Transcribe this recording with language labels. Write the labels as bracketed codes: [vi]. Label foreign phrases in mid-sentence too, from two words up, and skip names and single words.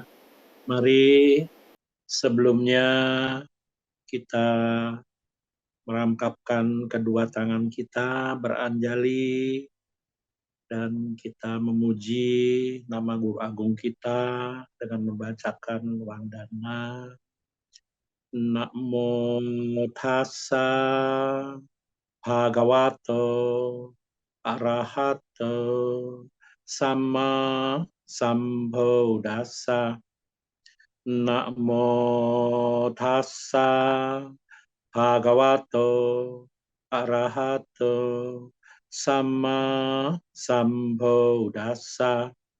[id] Mari sebelumnya kita merangkapkan kedua tangan kita, beranjali, dan kita memuji nama Guru Agung kita dengan membacakan Wandana. [pi] Namo Tassa Bhagavato Arahato Sama Sambuddhassa. Namo Tassa Bhagavato Arahato Sama Sambuddhassa.